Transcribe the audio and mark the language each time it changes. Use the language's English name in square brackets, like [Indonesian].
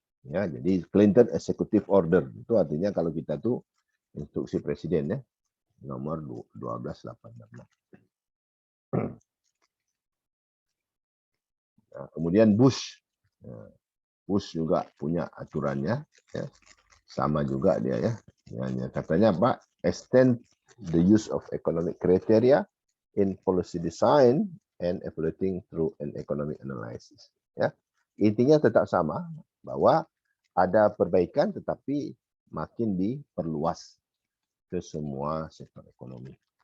[Indonesian] Ya, jadi Clinton Executive Order itu artinya kalau kita tuh instruksi presiden, ya, nomor 1286. Nah, kemudian Bush juga punya aturannya, ya, sama juga dia, ya. Katanya apa? [English] Extend the use of economic criteria in policy design and evaluating through an economic analysis. [Indonesian] Ya, intinya tetap sama, bahwa ada perbaikan tetapi makin diperluas ke semua sektor ekonomi.